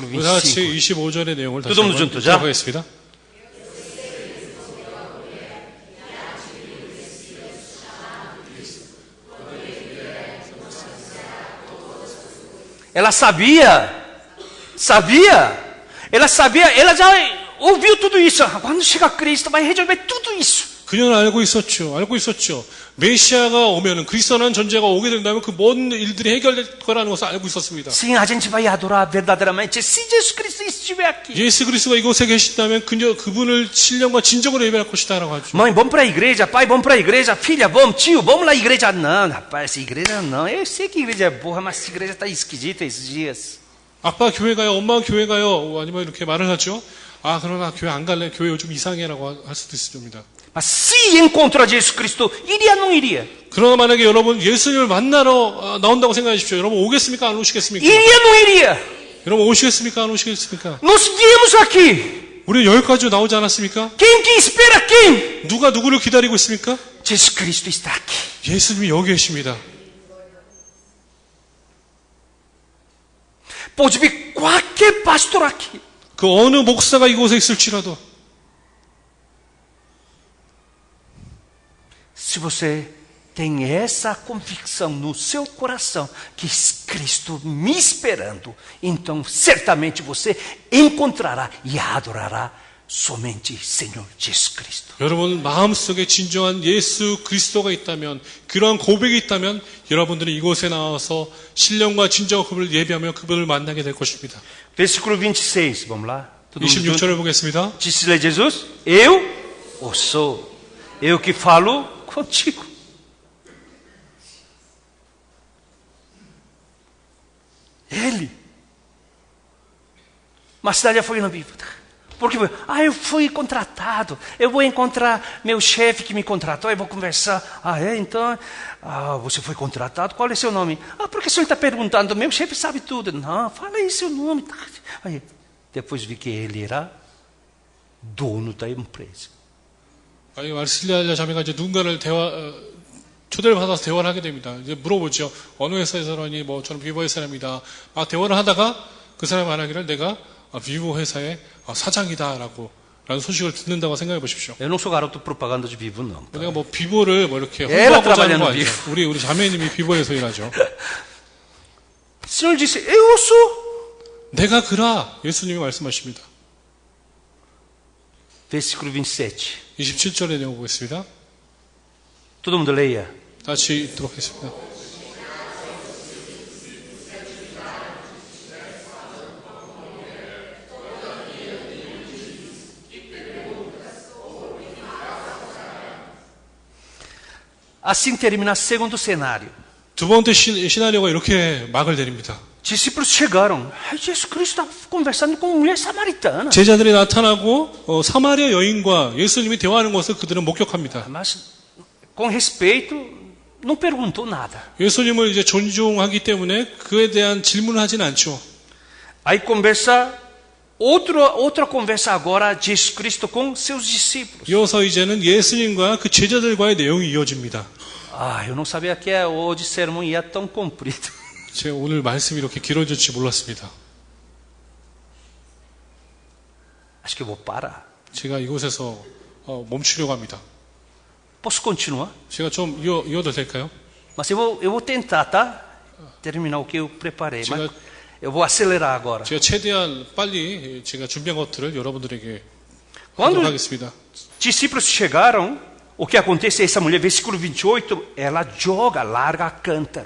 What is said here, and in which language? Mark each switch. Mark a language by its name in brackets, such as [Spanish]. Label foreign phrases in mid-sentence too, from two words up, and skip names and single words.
[Korean] 다 같이 25. 25절의 내용을 다시 [Portuguese] Todo mundo [Korean] 한번 [Portuguese] junto, já? [Korean] 하겠습니다. [Portuguese] Ela sabia, ela já ouviu tudo isso. Quando chega Cristo, vai resolver tudo isso. [Korean] 그녀는 알고 있었죠. 메시아가 오면은 그리스도라는 존재가 오게 된다면 그 모든 일들이 해결될 거라는 것을 알고 있었습니다. [Portuguese] Sim, a gente vai adorar verdadeiramente se Jesus Cristo estiver aqui. [Korean] 예수 그리스도가 이곳에 계시다면 그분을 신령과 진정으로 예배할 것이다라고 하죠. [Portuguese] Mãe, vamos para a igreja. Pai, vamos para a igreja. Filha, vamos. Tio, vamos lá à igreja. Não, rapaz, essa igreja não. Eu sei que a igreja é boa, mas essa igreja está esquisita esses dias. [Korean] 아빠 교회 가요, 엄마 교회 가요, 아니면 이렇게 말을 하죠. 아, 그러나 교회 안 갈래. 교회 요즘 이상해라고 할 수도 있습니다. [Portuguese] Mas se encontrar Jesus Cristo, iria ou não iria? [Korean] 그러나 만약에 여러분 예수님을 만나러 나온다고 생각해 주십시오. 여러분 오겠습니까? 안 오시겠습니까? [Portuguese] Iria ou não iria? [Korean] 여러분 오시겠습니까? 안 오시겠습니까? [Portuguese] Nós viemos aqui. [Korean] 우리 여기까지 나오지 않았습니까? [Portuguese] Quem que espera quem? [Korean] 누가 누구를 기다리고 있습니까? [Portuguese] Jesus Cristo está aqui. [Korean] 예수님이 여기 계십니다. [Portuguese] Pode vir qualquer pastor aqui. [Korean] 그 어느 목사가 이곳에 있을지라도 [Portuguese] Se você tem essa convicção no seu coração que Cristo me esperando, então certamente você encontrará e adorará somente Senhor Jesus Cristo. [Korean] 여러분 마음속에 진정한 예수 그리스도가 있다면 그러한 고백이 있다면 여러분들은 이곳에 나와서 신령과 진정한 그분을 예배하며 그분을 만나게 될 것입니다. [Portuguese] Versículo 26, vamos lá. Todo mundo junto? [Korean] 26절을 보겠습니다. [Portuguese] Disse-lhe Jesus, eu o sou, eu que falo contigo. Ele. Mastalha foi na Bíblia. Porque eu fui contratado. Eu vou encontrar meu chefe que me contratou. Eu vou conversar. Então, você foi contratado? Qual é seu nome? Porque o senhor está perguntando. Meu chefe sabe tudo. Não, fala aí seu nome. Aí, depois vi que ele era dono da empresa. [Korean] 마르실리아 자매가 이제 누군가를 초대를 받아서 대화를 하게 됩니다. 이제 물어보죠. 어느 회사에서라니, 뭐, 저는 비보 회사입니다. 막 대화를 하다가 그 사람이 말하기를 내가 비보 회사의 사장이다라고 라는 소식을 듣는다고 생각해 보십시오. [Portuguese] Eu não sou garoto propaganda de Vivo, não. [Korean] 내가 뭐 비보를 뭐 이렇게 [Portuguese] Ela [Korean] 홍보하고자 하는 거 [Portuguese] trabalhando [Korean] 아니죠. 우리 자매님이 비보에서 일하죠. [Portuguese] O Senhor disse, eu sou. [Korean] 내가 그라 예수님이 말씀하십니다. [Portuguese] Versículo 27. [Korean] 27절에 내용 보겠습니다. [Portuguese] Todo mundo leia. [Korean] 같이 읽도록 하겠습니다. [Portuguese] Assim termina o segundo cenário. [Korean] 두 번째 시나리오가 이렇게 막을 내립니다. [Portuguese] Discípulos chegaram. Jesus Cristo estava conversando com uma mulher samaritana. [Korean] 제자들이 나타나고 사마리아 여인과 예수님이 대화하는 것을 그들은 목격합니다. [Portuguese] Mas, com respeito, não perguntou nada. [Korean] 예수님을 이제 존중하기 때문에 그에 대한 질문을 하진 않죠. [Portuguese] Aí conversa, outra conversa agora, Jesus Cristo com seus discípulos. [Korean] 이어서 이제는 예수님과 그 제자들과의 내용이 이어집니다. [Portuguese] Ah, eu não sabia que hoje o sermão ia tão comprido. [Korean] 제가 오늘 말씀이 이렇게 길어질지 몰랐습니다. [Portuguese] Acho que eu vou parar. [Korean] 제가 이곳에서 멈추려고 합니다. [Portuguese] Posso continuar? [Korean] 제가 좀 이어도 될까요? [Portuguese] Mas eu vou tentar, tá? Terminar o que eu preparei. Mas eu vou acelerar agora. [Korean] 제가 최대한 빨리 제가 준비한 것들을 여러분들에게 [Portuguese] Quando [Korean] 하도록 하겠습니다. [Portuguese] discípulos chegaram, o que acontece? Essa mulher, versículo 28, ela joga, larga cântaro.